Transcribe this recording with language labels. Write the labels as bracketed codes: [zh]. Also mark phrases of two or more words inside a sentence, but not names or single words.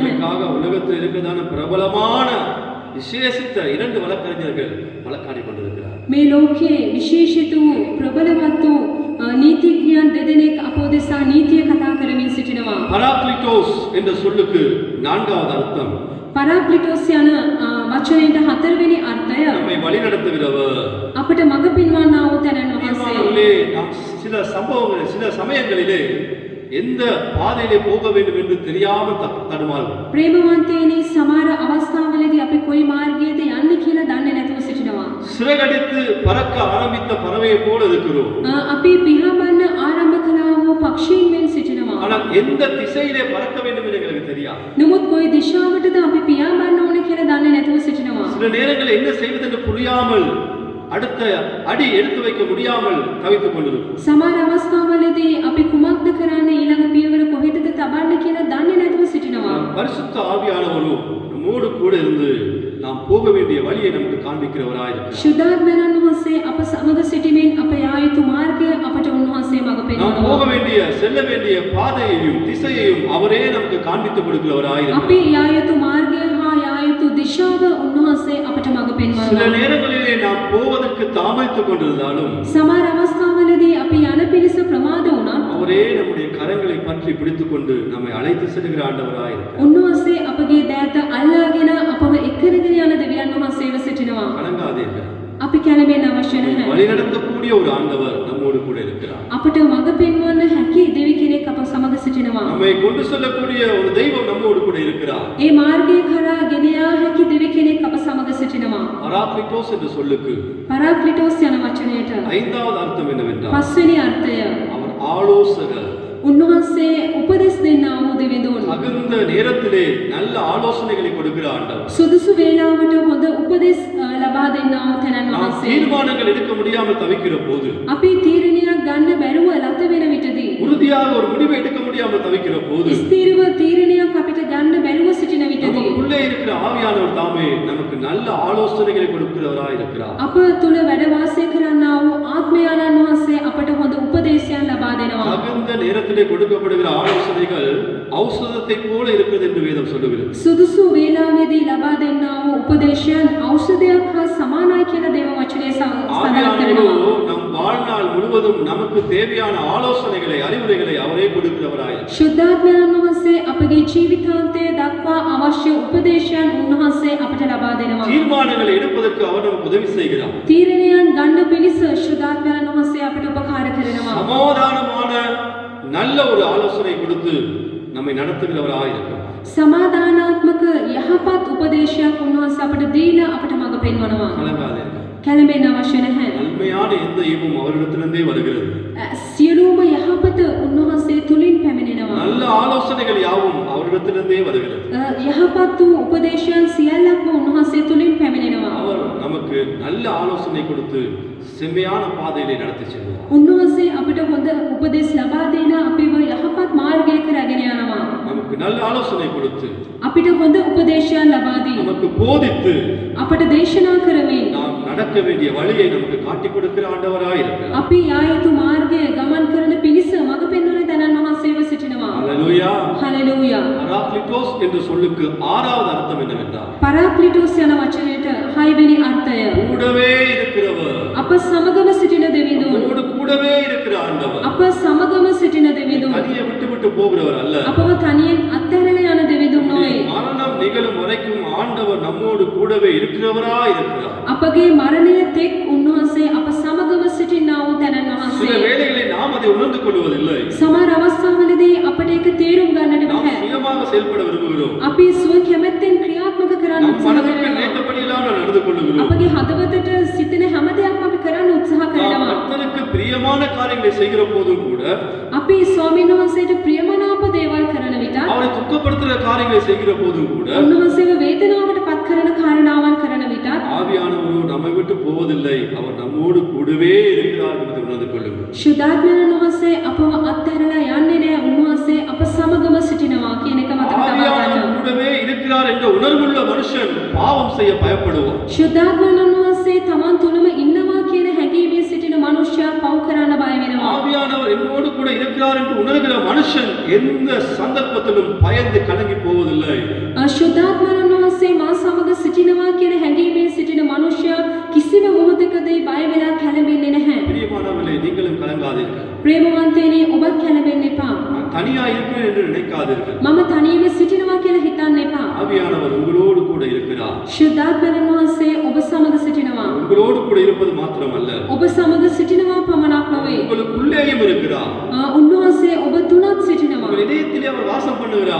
[ta] உங்களுக்காக உலகத்தில் இருக்கிறதான பிரபலமான விசேஷித்த 2 வழக்கறிஞர்கள் வழக்காடி கொண்டிருக்கிறார். [si] මේ ලෝකයේ විශේෂිත වූ ප්‍රබලවත් වූ නීතිඥයන් දෙදෙනෙක් අප උදෙසා නීතිය කතා කරමින් සිටිනවා. [ta] பராக்லிட்டோஸ் என்ற சொல்லுக்கு 4வது அர்த்தம் [si] පරාක්ලිටෝස් යන වචනයට 4වෙනි අර්ථය [ta] நம்மை வழிநடத்துகிறவர். [si] අපට මඟ පෙන්වන්නා වූ තැනන් වහන්සේ. [ta] தீர்மானங்களே நாம் சில சம்பவங்களில் சில சமயங்களிலே எந்த பாதையிலே போக வேண்டும் என்று தெரியாமல் தடுமாறுவோம். [si] ප්‍රේමවන්තයනි සමහර අවස්ථාවලදී අපි කොයි මාර්ගයේද යන්නේ කියලා දන්නේ නැතුව සිටිනවා. [ta] சிறகடித்து பறக்க ஆரம்பித்த பறவையை போல இருக்கிறோம். [si] අපි පිහඹන්න ආරම්භ කළා වූ පක්ෂීන් මෙන් සිටිනවා. [ta] ஆனால் எந்த திசையிலே பறக்க வேண்டும் என்று எங்களுக்கு தெரியாது. [si] නමුත් කොයි දිශාවටද අපි පියාඹන්න ඕනේ කියලා දන්නේ නැතුව සිටිනවා. [ta] சில நேரங்களில் என்ன செய்வது என்று புரியாமல் அடுத்த அடி எடுத்து வைக்க முடியாமல் தவித்துக் கொண்டிருக்கும். [si] සමහර අවස්ථාවලදී අපි කුමක්ද කරන්නේ ඊළඟ පියවර කොහෙටද තබන්න කියලා දන්නේ නැතුව සිටිනවා. [ta] பரிசுத்த ஆவியானவரும் நம்மோடு கூட இருந்து நாம் போக வேண்டிய வழியை நமக்கு காண்பிக்கிறவராய் இருக்கிறார். [si] ශුද්ධාත්මයන් වහන්සේ අප සමග සිටීමෙන් අප යා යුතු මාර්ගය අපට උන්වහන්සේ මඟ [ta] நாம் [si] පෙන්වනවා. [ta] போக வேண்டிய செல்ல வேண்டிய பாதையையும் திசையையும் அவரே நமக்கு காண்பித்து கொடுக்கிறவராய் இருக்கிறார். [si] අපි යා යුතු මාර්ගය හා යා යුතු දිශාව උන්වහන්සේ අපට මඟ [ta] சில [si] පෙන්වනවා. [ta] நேரங்களிலே நாம் போவதற்கு தாமதித்துக் கொண்டிருந்தாலும் [si] සමහර අවස්ථාවලදී අපි යන පිරිස ප්‍රමාද වුණත් [ta] அவரே நம்முடைய கரங்களை பற்றி பிடித்துக் கொண்டு நம்மை அழைத்து செல்கிற ஆண்டவராய் இருக்கிறார். [si] උන්වහන්සේ අපගේ දෑත අල්ලාගෙන අපව එක්කරගෙන යන දෙවියන් වහන්සේව සිටිනවා. [ta] கலங்காதீர்கள். [si] අපි කැළඹෙන්න අවශ්‍ය නැහැ. [ta] வழிநடத்தக்கூடிய ஒரு ஆண்டவர் நம்மோடு கூட இருக்கிறார். [si] අපට මඟ පෙන්වන්න හැකි දෙවි කෙනෙක් අප සමග සිටිනවා. [ta] நம்மை கொண்டு செல்லக்கூடிய ஒரு தெய்வம் நம்மோடு கூட இருக்கிறார். [si] ඒ මාර්ගය කරා ගෙන යා හැකි දෙවි කෙනෙක් අප සමග සිටිනවා. [ta] பராக்லிட்டோஸ் என்ற சொல்லுக்கு [si] පරාක්ලිටෝස් යන වචනයට [ta] 5வது அர்த்தம் என்னவென்றால் [si] පස්වෙනි අර්ථය [ta] அவர் ஆலோசகர். [si] උන්වහන්සේ උපදෙස් දෙන්නා වූ දෙවිඳුන්. [ta] தகுந்த நேரத்திலே நல்ல ஆலோசனைகளை கொடுக்கிற ஆண்டவர். [si] සුදුසු වේලාවට හොඳ උපදෙස් ලබා දෙන්නා වූ තැනන් [ta] நாம் [si] වහන්සේ. [ta] தீர்மானங்கள் எடுக்க முடியாமல் தவிக்கிற போது, [si] අපි තීරණයක් ගන්න බැරුව ලත වෙන විටදී, [ta] உறுதியாக ஒரு முடிவை எடுக்க முடியாமல் தவிக்கிற போது, [si] ස්ථිරව තීරණයක් අපිට ගන්න බැරුව සිටින විටදී, [ta] நமக்குள்ளே இருக்கிற ஆவியானவர் தாமே நமக்கு நல்ல ஆலோசனைகளை கொடுக்கிறவராய் இருக்கிறார். [si] අප තුල වැඩ වාසය කරන්නා වූ ආත්මයාණන් වහන්සේ අපට හොඳ උපදේශයන් ලබා දෙනවා. [ta] தகுந்த நேரத்திலே கொடுக்கப்படுகிற ஆலோசனைகள் ஔஷதத்தை போல இருக்கிறது என்று வேதம் சொல்லுகிறது. [si] සුදුසු වේලාවේදී ලබා දෙන්නා වූ උපදේශයන් ඖෂධයක් හා සමානයි කියලා දේව වචනේ සඳහන් [ta] ஆவியானவரோ [si] කරනවා. [ta] நம் வாழ்நாள் முழுவதும் நமக்கு தேவையான ஆலோசனைகளை அறிவுரைகளை அவரே கொடுக்கிறவராய் இருக்கிறார். [si] ශුද්ධාත්මයන් වහන්සේ අපගේ ජීවිතාන්තය දක්වා අවශ්‍ය උපදේශයන් උන්වහන්සේ අපට ලබා දෙනවා. [ta] தீர்மானங்களை எடுப்பதற்கு அவர் நமக்கு உதவி செய்கிறார். [si] තීරණයන් ගන්න පිණිස ශුද්ධාත්මයන් වහන්සේ අපට උපකාර කරනවා. [ta] சமாதானமான நல்ல ஒரு ஆலோசனை கொடுத்து நம்மை நடத்துகிறவராய் இருக்கிறார். [si] සමාදානාත්මක යහපත් උපදේශයක් උන්වහන්සේ අපට දීලා අපට මඟ පෙන්වනවා. [ta] கலங்காதீர்கள். [si] කැළඹෙන්න අවශ්‍ය නැහැ. [ta] நன்மையான எந்த ஈவும் அவரிடத்திலிருந்தே வருகிறது. [si] සියලුම යහපත උන්වහන්සේ තුලින් පැමිණෙනවා. [ta] நல்ல ஆலோசனைகள் யாவும் அவரிடத்திலிருந்தே வருகிறது. [si] යහපත් වූ උපදේශයන් සියල්ලක්ම උන්වහන්සේ තුලින් පැමිණෙනවා. [ta] அவர் நமக்கு நல்ல ஆலோசனை கொடுத்து செம்மையான பாதையிலே நடத்தி செல்வார். [si] උන්වහන්සේ අපිට හොඳ උපදෙස් ලබා දෙන අපිව යහපත් මාර්ගයක රැගෙන යනවා. [ta] நமக்கு நல்ல ஆலோசனை கொடுத்து [si] අපිට හොඳ උපදේශයන් ලබා දී [ta] நமக்கு போதித்து [si] අපට දේශනා කරමින් [ta] நாம் நடக்க வேண்டிய வழியை நமக்கு காட்டிக் கொடுக்கிற ஆண்டவராய் இருக்கிறார். [si] අපි යා යුතු මාර්ගය ගමන් කරන පිණිස මඟ පෙන්වන තැනන් වහන්සේව සිටිනවා. [ta] அல்லேலூயா. [si] හලෙලූයා. [ta] பராக்லிட்டோஸ் என்ற சொல்லுக்கு 6வது அர்த்தம் என்னவென்றால் [si] පරාක්ලිටෝස් යන වචනයට 6 වෙනි අර්ථය [ta] கூடவே இருக்கிறவர். [si] අප සමගම සිටින දෙවිඳුන්. [ta] நம்மோடு கூடவே இருக்கிற ஆண்டவர். [si] අප සමගම සිටින දෙවිඳුන්. [ta] தனியே விட்டு விட்டு போகிறவர் அல்ல. [si] අපව තනියෙන් අත්හැරලා යන දෙවිඳුන් නොවේ. [ta] மரணம் நிகழும் வரைக்கும் ஆண்டவர் நம்மோடு கூடவே இருக்கிறவராய் இருக்கிறார். [si] අපගේ මරණය තෙක් උන්වහන්සේ අප සමගම සිටිනා වූ තැනන් [ta] சில [si] වහන්සේ. [ta] வேளைகளில் நாம் அதை உணர்ந்து கொள்வதில்லை. [si] සමහර අවස්ථාවලදී අපට ඒක තේරුම් ගන්නට [ta] நாம் [si] බැහැ. [ta] சுயமாக செயல்பட விரும்புகிறோம். [si] අපි ස්ව කැමැත්තෙන් ක්‍රියාත්මක කරන්න [ta] நம் [si] උත්සාහ [ta] மனதிற்கு [si] කරනවා. [ta] நினைத்தபடியெல்லாம் நாம் நடந்து கொள்ளுகிறோம். [si] අපගේ හදවතට සිතෙන හැම දෙයක්ම අපි කරන්න උත්සාහ [ta] நாம் [si] කරනවා. [ta] கர்த்தருக்கு பிரியமான காரியங்களை செய்கிற போதும் கூட [si] අපි ස්වාමීන් වහන්සේට ප්‍රියමනාප දේවල් කරන විට, [ta] அவரை துக்கப்படுத்துகிற காரியங்களை செய்கிற போதும் கூட [si] උන්වහන්සේව වේදනාවට පත් කරන කාරණාවන් කරන විට [ta] ஆவியானவரோ நம்மை விட்டு போவதில்லை. அவர் நம்மோடு கூடவே இருக்கிறார் என்பதை உணர்ந்து கொள்ளுங்கள். [si] ශුද්ධාත්මයන් වහන්සේ අපව අත්හැරලා යන්නේ නැහැ. උන්වහන්සේ අප සමගම සිටිනවා කියන එක මතක තබා [ta] ஆவியானவர் [si] ගන්න. [ta] கூடவே இருக்கிறார் என்ற உணர்வுள்ள மனுஷன் பாவம் செய்ய பயப்படுவான். [si] ශුද්ධාත්මයන් වහන්සේ තමන් තුළම ඉන්නවා කියන හැඟීමේ සිටින මනුෂ්‍යයා පව් කරන්න බය වෙනවා. [ta] ஆவியானவர் என்னோடு கூட இருக்கிறார் இருக்கிறார் என்று உணர்கிற மனுஷன் எந்த சந்தர்ப்பத்திலும் பயந்து கலங்கி போவதில்லை. [si] ශුද්ධාත්මයන් වහන්සේ මා සමග සිටිනවා කියන හැඟීමෙන් සිටින මනුෂ්‍යයා කිසිම මොහොතකදී බය වෙලා කැළඹෙන්නේ නැහැ. [ta] பிரியமானவர்களே, நீங்களும் கலங்காதீர்கள். [si] ප්‍රේමවන්තයනි, ඔබත් කැළඹෙන්න එපා. [ta] நான் தனியா இருக்கிறேன் என்று நினைக்காதீர்கள். [si] මම තනියම සිටිනවා කියලා හිතන්න එපා. [ta] ஆவியானவர் உங்களோடு கூட இருக்கிறார். [si] ශුද්ධාත්මයන් වහන්සේ ඔබ සමග සිටිනවා. [ta] உங்களோடு கூட இருப்பது மாத்திரமல்ல, [si] ඔබ සමග සිටිනවා පමණක් නොවේ. [ta] உங்களுக்குள்ளேயும் இருக்கிறார். [si] උන්වහන්සේ ඔබ තුනත් සිටිනවා. [ta] உங்கள் இதயத்திலே அவர் வாசம் பண்ணுகிறார்.